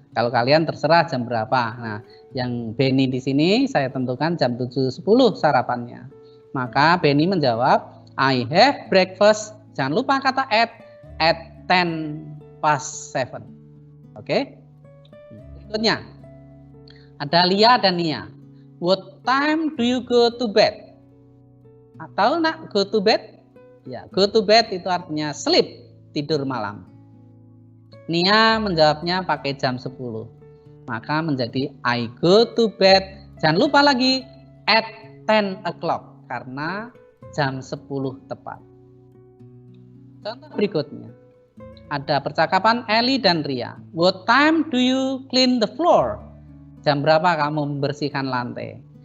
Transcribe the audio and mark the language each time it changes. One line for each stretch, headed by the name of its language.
Indonesian: Kalau kalian terserah jam berapa. Nah, yang Benny di sini saya tentukan jam 7:10 sarapannya. Maka Benny menjawab,
English: I have breakfast.
Indonesian: Jangan lupa kata at 10:07. Oke. Berikutnya ada Lia dan Nia.
English: What time do you go to bed?
Indonesian: Atau nak go to bed? Ya, go to bed itu artinya sleep, tidur malam. Nia menjawabnya pakai jam 10. Maka menjadi
English: I go to bed.
Indonesian: Jangan lupa lagi at 10 o'clock karena jam 10 tepat. Contoh berikutnya. Ada percakapan Eli dan Ria.
English: What time do you clean the floor?
Indonesian: Jam berapa kamu membersihkan lantai?